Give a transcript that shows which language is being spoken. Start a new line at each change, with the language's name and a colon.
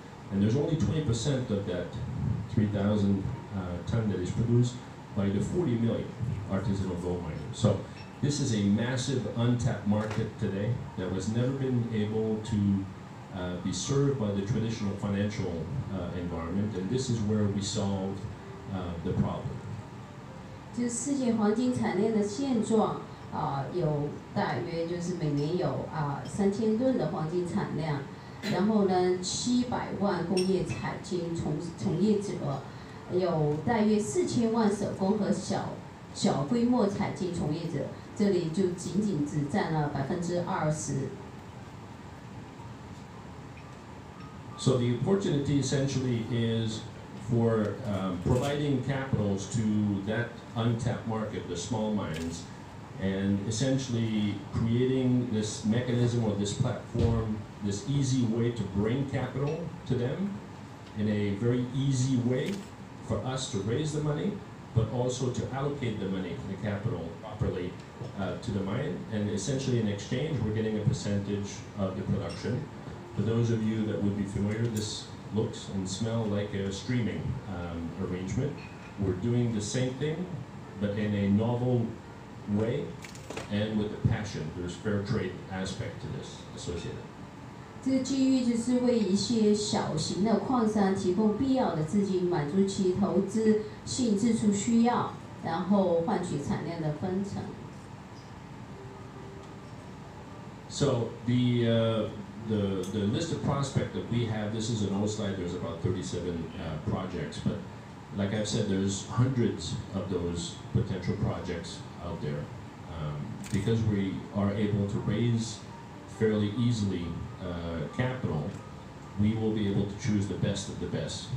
English: And there's only 20% of that 3,000 ton that is produced by the 40 million artisanal gold miners. So this is a massive untapped market today that was never been able to be served by the traditional financial environment, and this is where we solve the problem.
Chinese: 就是世界黄金产业的现状有大约就是每年有3000吨的黄金产量，然后呢700万工业采金从业者，有大约4000万手工和小规模采金从业者，这里就仅只占了20%。
English: So the opportunity essentially is for providing capitals to that untapped market, the small mines, and essentially creating this mechanism or this platform, this easy way to bring capital to them in a very easy way for us to raise the money, but also to allocate the money, the capital properly to the mine. And essentially in exchange, we're getting a percentage of the production. For those of you that would be familiar, this looks and smells like a streaming arrangement. We're doing the same thing, but in a novel way and with a passion. There's fair trade aspect to this associated.
Chinese: 这个机遇就是为一些小型的矿商提供必要的资金，满足其投资性支出需要，然后换取产量的分成。
English: So the the list of prospects that we have, this is an old slide, there's about 37 projects, but like I've said, there's hundreds of those potential projects out there. Because we are able to raise fairly easily capital, we will be able to choose the best of the best.